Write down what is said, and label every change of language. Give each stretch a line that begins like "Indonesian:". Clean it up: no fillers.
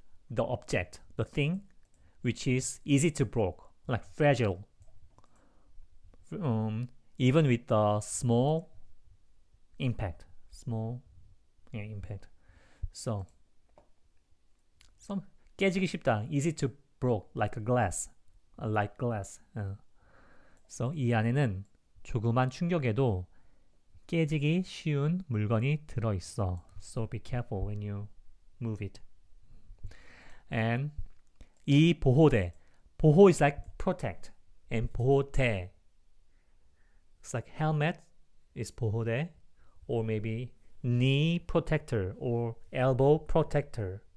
English: The object, the thing which is easy to break, like fragile. Even with the small impact. Impact. So some
Korean: 깨지기 쉽다.
English: Easy to break, like a glass. Like glass.
Korean: So 이 안에는 조그만 충격에도 깨지기 쉬운 물건이 들어있어.
English: So be careful when you move it.
Korean: And 이 보호대.
English: 보호 is like protect. And 보호대. It's like helmet is 보호대. Or maybe knee protector or elbow protector.